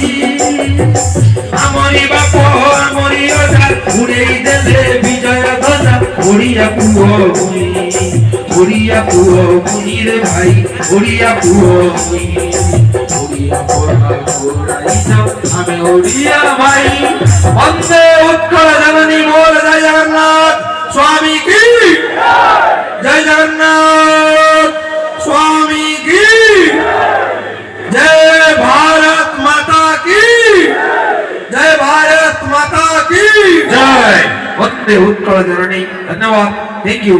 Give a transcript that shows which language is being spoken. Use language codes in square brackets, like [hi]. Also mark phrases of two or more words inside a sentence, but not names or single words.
[or] ଆମରି ବାପ ଆମରି ଅଜା ଉଡ଼େଇ ଦେଲେ ବିଜୟ ଧ୍ୱଜା। ଓଡ଼ିଆ ପୁଅ ମୁହିଁ, ଓଡ଼ିଆ ପୁଅ ମୁହିଁରେ ଭାଇ, ଓଡ଼ିଆ ପୁଅ ମୁହିଁ, ଓଡ଼ିଆ ପରା ମୋରାଇଜ ଆମେ ଓଡ଼ିଆ ଭାଇ। ବନ୍ଦେ ଉତ୍କଳ ଜନନୀ ମୋର ଜୟ ଜଗନ୍ନାଥ [hi] स्वामी की जय, जगन्नाथ स्वामी की जय, भारत माता की जय, भारत माता की जय। वंदे उत्कल जननी। धन्यवाद, [en] thank you.